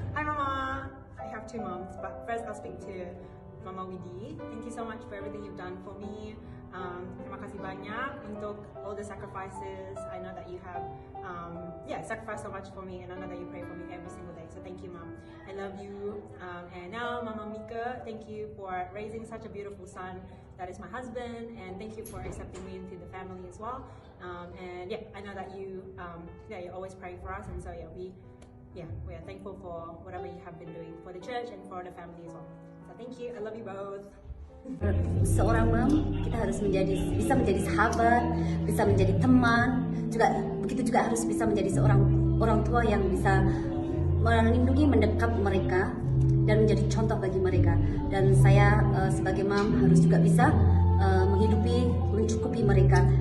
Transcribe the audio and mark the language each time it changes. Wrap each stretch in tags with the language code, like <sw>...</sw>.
<en>Hi Mama, I have two moms, but first I'll speak to Mama Widi. Thank you so much for everything you've done for me.</en> <id>Terima kasih banyak untuk</id> <en>all the sacrifices. I know that you have sacrificed so much for me, and I know that you pray for me every single day. So thank you, Mom. I love you. And now, Mama Mika, thank you for raising such a beautiful son that is my husband, and thank you for accepting me into the family as well. I know that you're always praying for us, and so we are thankful for whatever you have been doing for the church and for the family as well. So thank you. I love you both.</en> <id>Seorang mom, kita harus bisa menjadi sahabat, bisa menjadi teman, juga begitu juga harus bisa menjadi seorang orang tua yang bisa melindungi, mendekat mereka dan menjadi contoh bagi mereka. Dan saya sebagai mom harus juga bisa menghidupi, mencukupi mereka.</id>